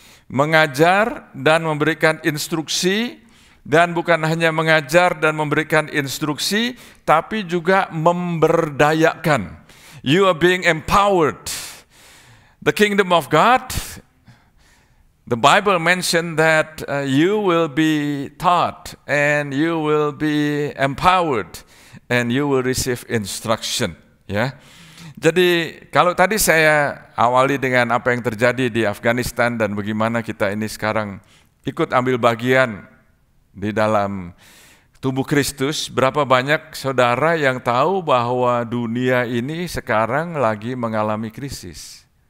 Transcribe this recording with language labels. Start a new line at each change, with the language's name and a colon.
Indonesian: Mengajar dan memberikan instruksi, dan bukan hanya mengajar dan memberikan instruksi, tapi juga memberdayakan.
English: You are being empowered. The kingdom of God, the Bible mentioned that you will be taught and you will be empowered and you will receive instruction.
Indonesian: Ya, jadi kalau tadi saya awali dengan apa yang terjadi di Afghanistan dan bagaimana kita ini sekarang ikut ambil bagian di dalam tubuh Kristus, berapa banyak saudara yang tahu bahwa dunia ini sekarang lagi mengalami krisis?